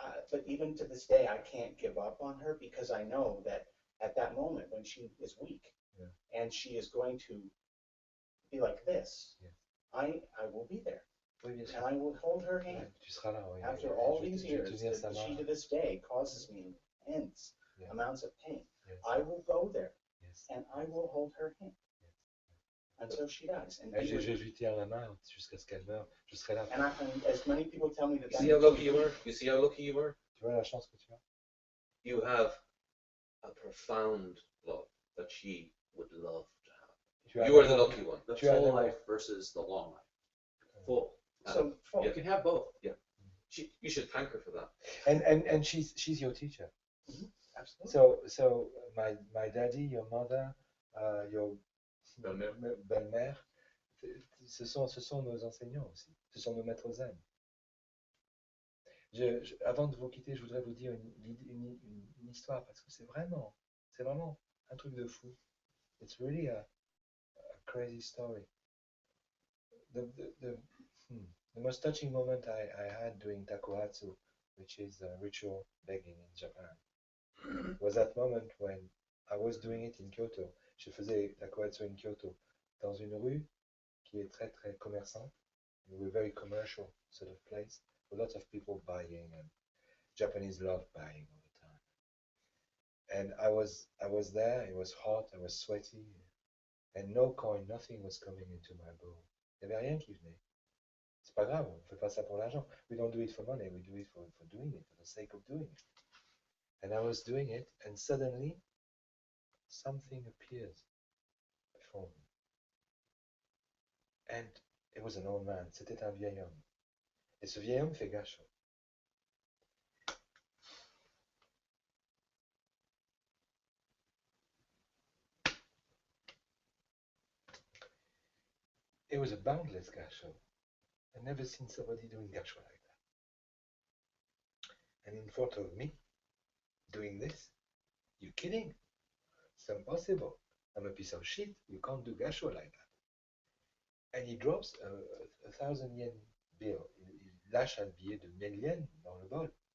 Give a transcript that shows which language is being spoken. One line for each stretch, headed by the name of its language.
English: But even to this day, I can't give up on her because I know that at that moment when she is weak and she is going to be like this, I will be there.
French: Oui, bien sûr.
English: And I will hold her hand.
French: Tu seras là, oui.
English: After all these years, that she to this day causes me immense amounts of pain. Yes. I will go there and I Yes. will hold her hand until she dies. And
French: Je lui tiens la main jusqu'à ce qu'elle meure. Je serai là.
English: and as many people tell me that. You see how lucky you were? You see how lucky you were?
French: Tu vois la chance que tu as?
English: You have a profound love that she would love to have. You are the lucky one. The
French: Tu as
English: full
French: le-
English: life versus the long life. Full. So Yeah. You can have both. You should thank her for that. And she's your teacher. absolutely. So my daddy, your mother, your
French: belle-mère, ce sont nos enseignants aussi. Ce sont nos maîtres zen. Avant de vous quitter, je voudrais vous dire une histoire parce que c'est vraiment un truc de fou.
English: It's really a crazy story. The most touching moment I had doing takuhatsu, which is ritual begging in Japan, was that moment when I was doing it in Kyoto.
French: Je faisais takuhatsu in Kyoto, dans une rue qui est très très commerçante.
English: We were very commercial sort of place, with lots of people buying, and Japanese love buying all the time. And I was there. It was hot. I was sweaty, and no coin, nothing was coming into my bowl.
French: Il n'y avait rien qui venait. C'est pas grave, on fait pas ça pour l'argent.
English: We don't do it for money. We do it for doing it, for the sake of doing it. And I was doing it, and suddenly something appears before me. And it was an old man.
French: C'était un vieil homme. Et ce vieil homme fait gacho.
English: It was a boundless gacho. I'd never seen somebody doing gacho like that. And in front of me, doing this, you kidding? It's impossible. I'm a piece of shit. You can't do gacho like that. And he drops a 1,000 yen bill.
French: Il lâche un billet de 1000 yens dans le bol.